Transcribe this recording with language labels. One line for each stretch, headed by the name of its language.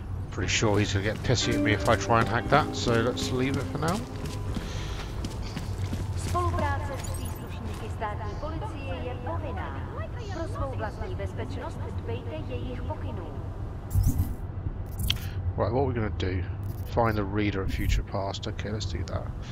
English: Pretty sure he's going to get pissy at me if I try and hack that, so let's leave it for now.
Czech: Spolupráce s příslušníky státní policie je povinná. Pro svou vlastní bezpečnost dbejte jejich pokynů.
English: Right, what we're going to do? Find the reader of future past. Okay, let's do that.